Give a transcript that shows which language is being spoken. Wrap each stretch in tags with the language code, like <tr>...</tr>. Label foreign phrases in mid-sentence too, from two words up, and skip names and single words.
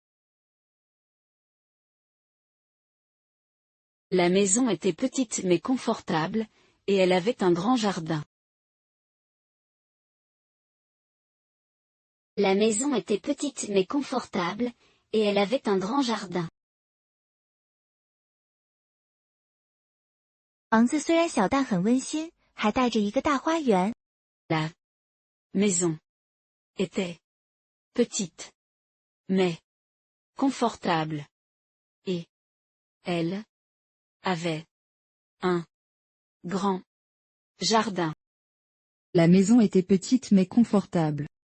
<fr>La maison était petite mais confortable, et elle avait un grand jardin. La maison était petite mais confortable, et elle avait un grand jardin.</fr> <zh>房子虽然小但很温馨，还带着一个大花园。</zh> <fr>La maison était petite, mais confortable, et elle avait un grand jardin. La maison était petite mais confortable.</fr>